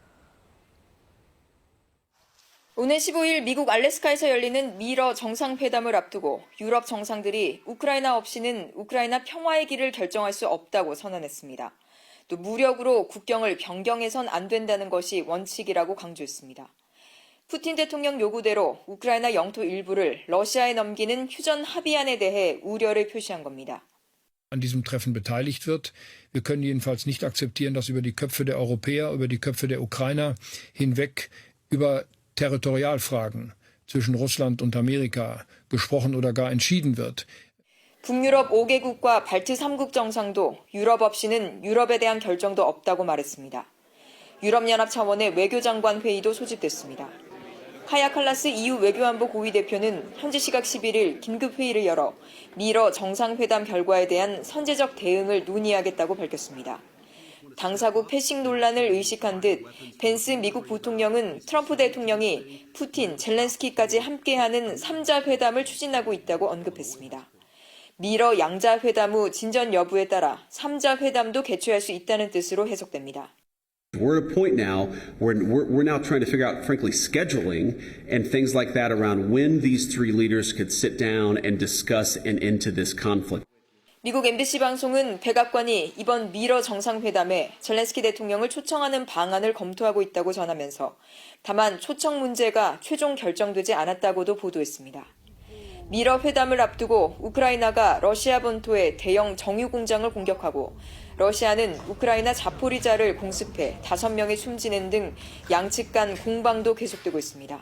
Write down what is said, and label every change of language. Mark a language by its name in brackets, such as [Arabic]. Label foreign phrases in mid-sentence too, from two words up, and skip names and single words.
[Korean] 오늘 15일 미국 알래스카에서 열리는 미러 정상회담을 앞두고 유럽 정상들이 우크라이나 없이는 우크라이나 평화의 길을 결정할 수 없다고 선언했습니다. 또 무력으로 국경을 변경해선 안 된다는 것이 원칙이라고 강조했습니다. 푸틴 대통령 요구대로 우크라이나 영토 일부를 러시아에 넘기는 휴전 합의안에 대해 우려를 표시한 겁니다. [German] an diesem Treffen beteiligt wird. Wir können jedenfalls nicht akzeptieren, dass über die Köpfe der Europäer, über die Köpfe der Ukrainer hinweg über Territorialfragen zwischen Russland und Amerika gesprochen oder gar entschieden wird. [Korean] 북유럽 5개국과 발트 3국 정상도 유럽 없이는 유럽에 대한 결정도 없다고 말했습니다. 유럽연합 차원의 외교장관 회의도 소집됐습니다. 카야 칼라스 EU 외교안보 고위 대표는 현지 시각 11일 긴급 회의를 열어 미러 정상회담 결과에 대한 선제적 대응을 논의하겠다고 밝혔습니다. 당사국 패싱 논란을 의식한 듯 벤스 미국 부통령은 트럼프 대통령이 푸틴, 젤렌스키까지 함께하는 3자 회담을 추진하고 있다고 언급했습니다. 미러 양자 회담 후 진전 여부에 따라 3자 회담도 개최할 수 있다는 뜻으로 해석됩니다. [English] We're at a point now where we're now trying to figure out, frankly, scheduling and things like that around when these three leaders could sit down and discuss an end to this conflict. [Korean] 미국 MBC 방송은 백악관이 이번 미러 정상회담에 젤렌스키 대통령을 초청하는 방안을 검토하고 있다고 전하면서 다만 초청 문제가 최종 결정되지 않았다고도 보도했습니다. 미러 회담을 앞두고 우크라이나가 러시아 본토의 대형 정유 공장을 공격하고 러시아는 우크라이나 자포리자를 공습해 5명이 숨지는 등 양측 간 공방도 계속되고 있습니다.